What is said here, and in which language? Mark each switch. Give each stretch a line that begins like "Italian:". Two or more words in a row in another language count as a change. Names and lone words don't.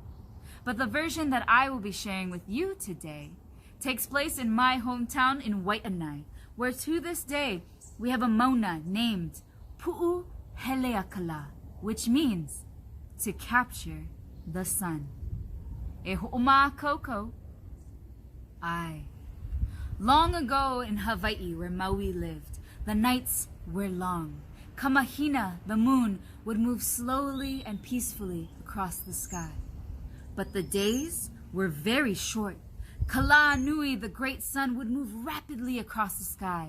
English: But the version that I will be sharing with you today takes place in my hometown in Waianae, where to this day we have a mauna named Pu'u Heleakala, which means to capture the sun.
Hawaiian: E ho'oma koko.
English: Long ago in Hawaii, where Maui lived, the nights were long. Kamahina, the moon, would move slowly and peacefully across the sky. But the days were very short. Kala'anui, the great sun, would move rapidly across the sky.